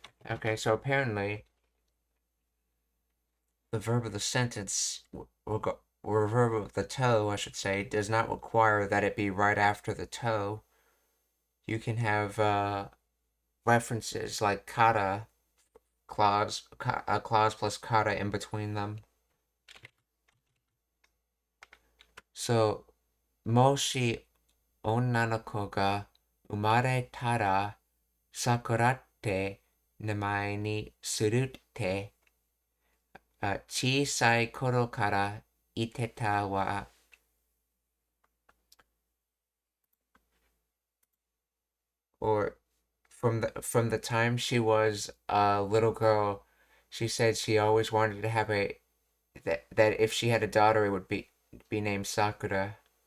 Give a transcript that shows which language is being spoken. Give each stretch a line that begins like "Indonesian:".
English: Okay, so apparently the verb of the sentence or verb of the to, I should say, does not require that it be right after the to. You can have references like kata clause, a clause plus kata in between them.
Japanese: So, もし女の子が生まれたら、さくらって名前にするって小さい頃から言ってたわ。
English: Or from the time she was a little girl, she said she always wanted to have that if she had a daughter, it would be named Sakura.